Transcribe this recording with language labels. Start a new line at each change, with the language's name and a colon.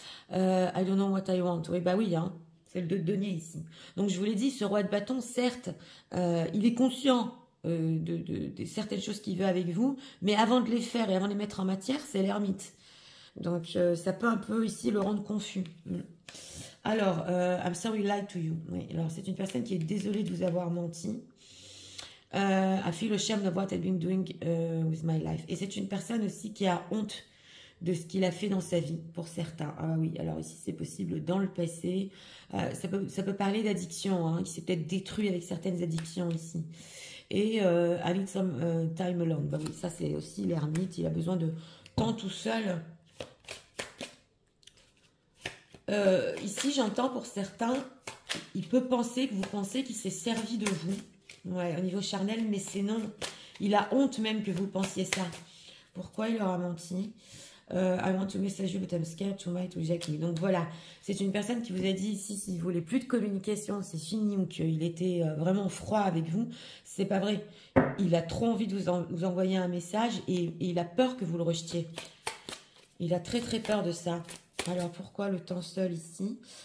English: I don't know what I want.
French: Oui, bah oui, hein. C'est le 2 de denier ici. Donc je vous l'ai dit, ce roi de bâton, certes, il est conscient de certaines choses qu'il veut avec vous, mais avant de les faire et avant de les mettre en matière, c'est l'ermite. Donc ça peut un peu ici le rendre confus.
English: Alors, I'm sorry I lied to you.
French: Oui, alors c'est une personne qui est désolée de vous avoir menti.
English: I feel ashamed of what I've been doing with my life.
French: Et c'est une personne aussi qui a honte de ce qu'il a fait dans sa vie, pour certains. Ah oui, alors ici c'est possible dans le passé. Ça peut parler d'addiction, hein, qui s'est peut-être détruit avec certaines addictions ici.
English: Et I need some time alone.
French: Bah oui, ça c'est aussi l'ermite, il a besoin de temps tout seul. Ici j'entends pour certains, il peut penser que vous pensez qu'il s'est servi de vous. Ouais, au niveau charnel, mais c'est non. Il a honte même que vous pensiez ça. Pourquoi il leur a menti?
English: I want to message you, but I'm scared to might reject me.
French: Donc voilà, c'est une personne qui vous a dit ici, s'il ne voulait plus de communication, c'est fini, ou qu'il était vraiment froid avec vous. C'est pas vrai. Il a trop envie de vous envoyer un message et il a peur que vous le rejetiez. Il a très très peur de ça. Alors pourquoi le temps seul ici?